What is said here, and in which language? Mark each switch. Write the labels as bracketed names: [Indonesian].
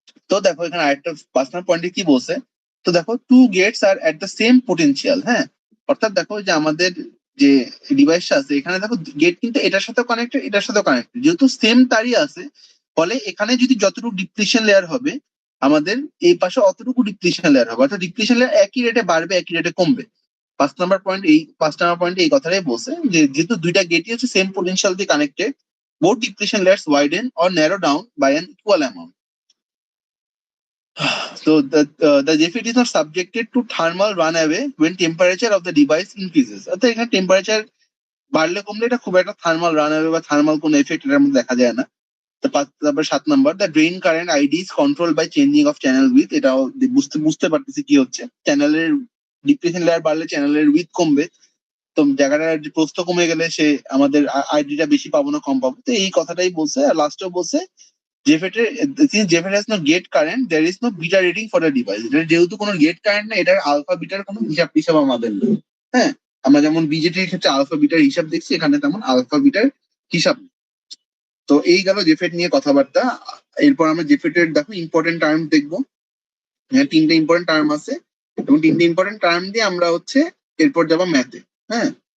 [Bangla] তো দেখো এখানে আরেকটা পার্সোনাল পয়েন্টে কি বলছে, তো দেখো [English] two gates are at the same potential, [Bangla] হ্যাঁ, অর্থাৎ দেখো যে আমাদের যে ডিভাইসটা আছে এখানে দেখো গেট কিন্তু এটার সাথেও কানেক্টেড, এটার সাথেও কানেক্টেড, যেহেতু সেম তারই আছে, ফলে এখানে যদি যতটুকু ডিপ্লিশন লেয়ার হবে আমাদের এই পাশে অতটুকু ডিপ্লিশন লেয়ার হবে, অর্থাৎ ডিপ্লিশন লেয়ার একই রেটে বাড়বে, একই রেটে কমবে। 5 নম্বর পয়েন্ট এই কথাটাই বলছে যে যেহেতু দুইটা গেটই হচ্ছে সেম পোটেনশিয়াল দিয়ে connected, [English] both depletion layers widen or narrow down by an equal amount. So the JFET is not subjected to thermal runaway when temperature of the device increases. [Bangla] অর্থাৎ এখানে টেম্পারেচার বাড়লে কমলে এটা খুব একটা থার্মাল রানওয়ে বা thermal কোনো effect এটার মধ্যে দেখা যায় না। তারপর 7 নম্বর, [English] The drain current ID is control by changing of channel with. [Bangla] এটাও বুঝতে পারতেছি কি হচ্ছে, চ্যানেলের ডিপ্রেশন লেয়ার বাড়লে চ্যানেলের উইথ কমবে, তো জায়গাটার প্রস্থ কমে গেলে সে আমাদের আইডিটা বেশি পাবো না কম পাবো, তো এই কথাটাই বলছে। আর লাস্টেও বলছে [English] JFET has no gate current, there is no beta rating for the device. [Bangla] এটা যেহেতু কোনো গেট কারেন্ট না, এটার আলফা বিটার কোনো হিসাব আমাদের নেই, হ্যাঁ। আমরা যেমন বিজেটির ক্ষেত্রে আলফা বিটার হিসাব দেখছি, এখানে তেমন আলফা বিটার হিসাব নেই। তো এই গেল জেফেট নিয়ে কথাবার্তা। এরপর আমরা জেফেটের দেখো ইম্পর্টেন্ট টার্ম দেখবো, হ্যাঁ, 3টে ইম্পর্টেন্ট টার্ম আছে, এবং 3টে ইম্পর্টেন্ট টার্ম দিয়ে আমরা হচ্ছে এরপর যাবো ম্যাথে, হ্যাঁ।